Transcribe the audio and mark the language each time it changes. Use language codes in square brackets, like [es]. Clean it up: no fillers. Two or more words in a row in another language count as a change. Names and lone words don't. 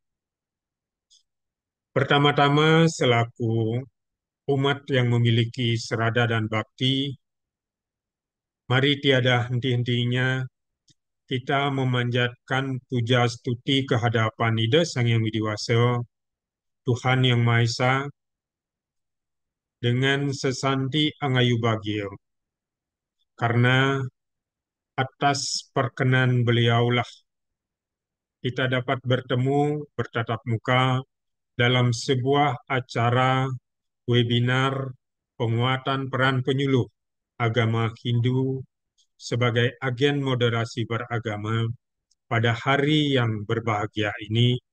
[id] Pertama-tama, selaku umat yang memiliki serada dan bakti, mari tiada henti-hentinya kita memanjatkan puja stuti kehadapan Ida Sang Hyang Widi Wasa, Tuhan Yang Maha Esa, dengan sesanti angayu bagio. Karena atas perkenan beliaulah kita dapat bertemu, bertatap muka dalam sebuah acara webinar penguatan peran penyuluh agama Hindu sebagai agen moderasi beragama pada hari yang berbahagia ini.